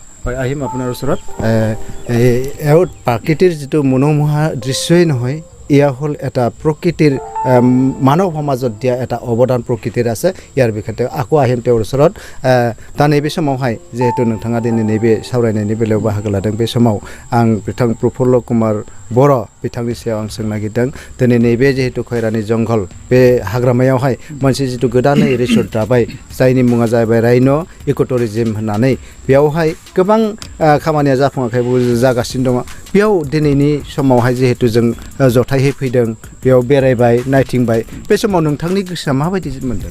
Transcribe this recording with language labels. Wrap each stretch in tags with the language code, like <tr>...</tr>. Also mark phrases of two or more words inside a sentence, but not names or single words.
<as>হয় আহিম আপোনাৰ ওচৰত এওঁ প্ৰাকৃতিৰ যিটো মনোমোহা দৃশ্যই নহয় এয়া হ'ল এটা প্ৰকৃতিৰ মানৱ সমাজত দিয়া এটা অৱদান প্ৰকৃতিৰ আছে ইয়াৰ বিষয়ে আকৌ আহিম তেওঁৰ ওচৰত</as> <brx>दा नैबे समावहाय जिहेतु नोंथाङा दिनै नैबे सावरायनायनि बेलायाव बाहागो लादों बे समाव आं बिथां प्रफुल्ल कुमार बर' बिथांनि सायाव आं सोंनो नागिरदों दिनै नैबे जिहेतु खैरानि जंगल बे हाग्रामायावहाय मोनसे जितु गोदानै रिसर्ट दाबाय जायनि मुङा जाबाय राइन' इक' टुरिजम होननानै बेयावहाय गोबां खामानिया जाफुङाखैबो जागासिनो दङ बेयाव दिनैनि समावहाय जिहेतु जों जथायहै फैदों बेयाव बेरायबाय नायथिंबाय बे समाव नोंथांनि गोसोआ माबायदि मोनदों</brx>